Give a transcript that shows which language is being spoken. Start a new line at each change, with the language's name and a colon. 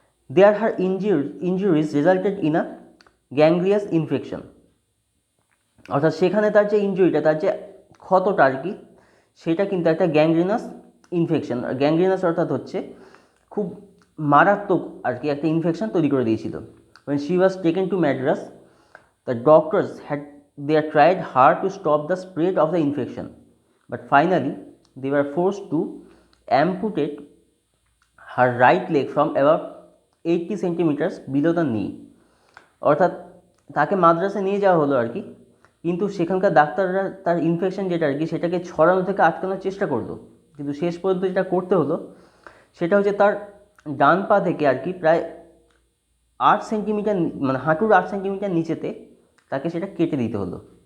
English: There her injuries resulted in a gangrenous infection.
Bangla: অর্থাৎ সেখানে তার যে ইনজুরিটা, তার যে ক্ষতটা আর কি, সেটা কিন্তু একটা গ্যাংগ্রিনাস ইনফেকশন। গ্যাংগ্রিনাস অর্থাৎ হচ্ছে খুব মারাত্মক আর কি একটা ইনফেকশন তৈরি করে দিয়েছিল।
English: when she was taken to Madras, the doctors they tried hard to stop the spread of the infection, but finally they were forced to amputate her right leg from about 80 centimeters below the knee.
Bangla: অর্থাৎ তাকে মাদ্রাসে নিয়ে যাওয়া হলো আর কি, কিন্তু সেখানকার ডাক্তাররা তার ইনফেকশন যেটা আর কি সেটাকে ছড়ানো থেকে আটকানোর চেষ্টা করলো, কিন্তু শেষ পর্যন্ত যেটা করতে হলো সেটা হচ্ছে তার ডান পা থেকে আর কি প্রায় 8 সেন্টিমিটার, মানে হাঁটুর 8 সেন্টিমিটার নিচেতে তাকে সেটা কেটে দিতে হলো।